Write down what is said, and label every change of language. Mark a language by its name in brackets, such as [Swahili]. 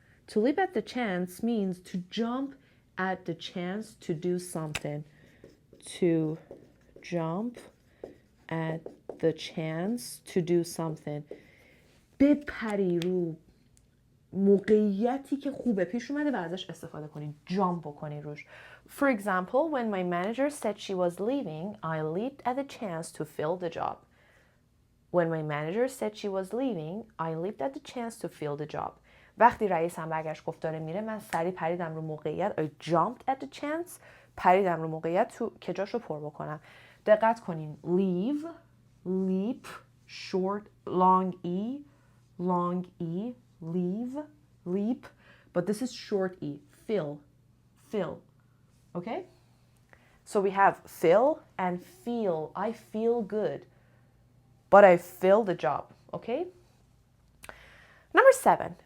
[English] To leap at the chance means to jump at the chance to do something. To jump at the chance to do something. [Persian] بپری رو موقعیتی که خوبه پیش اومده و ازش استفاده کنی، جامپ بکنی روش. [English] For example, when my manager said she was leaving, I leaped at the chance to fill the job. When my manager said she was leaving, I leaped at the chance to fill the job. [Persian] وقتی رئیسم برگشت گفت داره میره، من سریع پریدم رو موقعیت. [English] I jumped at the chance. [Persian] پریدم رو موقعیت که جاشو پر بکنم. دقت کنین. [English] Leave, leap, short, long e, leave, leap, but this is short e. Fill. Okay? So we have fill and feel. I feel good, but I fill the job. Okay? Number 7.